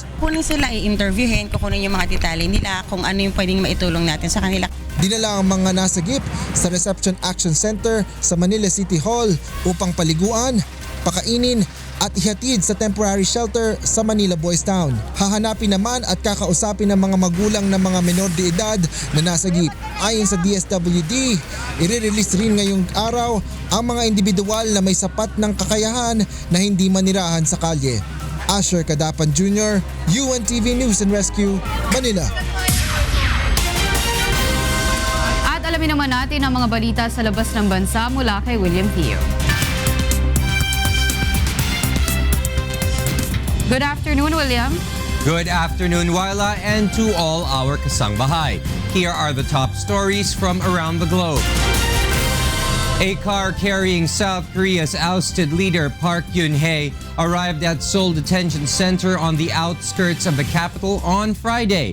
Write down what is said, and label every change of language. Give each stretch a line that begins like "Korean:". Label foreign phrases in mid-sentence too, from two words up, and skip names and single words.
Filipino: Kunin sila, i-interviewin, kukunin yung mga detalye nila kung ano yung pwedeng maitulong natin sa kanila. Dinala ang mga nasagip sa Reception Action Center sa Manila City Hall upang paliguan, pakainin at ihatid sa
English: temporary shelter
Filipino: sa Manila Boys Town. Hahanapin naman at kakausapin ng mga magulang ng mga
Spanish: menor de edad
Filipino: na nasagip. Ayon sa DSWD, i-release rin ngayong araw ang mga individual na may sapat ng kakayahan na hindi manirahan sa kalye. Asher Cadapan Jr., UNTV News and Rescue, Manila. At alamin naman natin ang mga balita sa labas ng bansa mula kay William Theo.
English: Good afternoon, William. Good afternoon, Wyla, and to all our kasangbahay. Here are the top stories from around the globe. A car carrying South Korea's ousted leader Park Geun-hye arrived at Seoul Detention Center on the outskirts of the capital on Friday.